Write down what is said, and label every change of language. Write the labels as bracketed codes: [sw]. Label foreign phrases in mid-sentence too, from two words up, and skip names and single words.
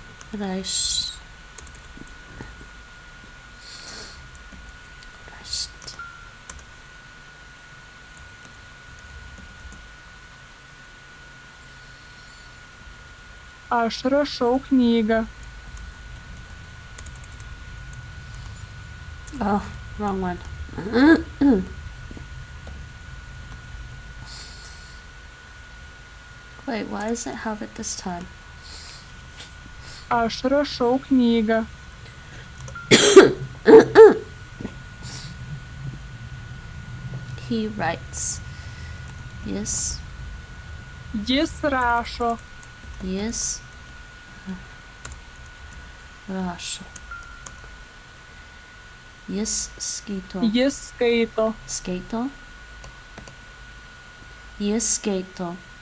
[lt] Reis. Reist. Aš rašau knygą. [en] Oh, wrong one. Wait, why does it have it this time? [lt] Aš rašau knygą. [en] He writes. Yes. [lt] Jis rašo. Yes. Rašo. Jis skaito. Jis skaito. Skaito. Jis skaito.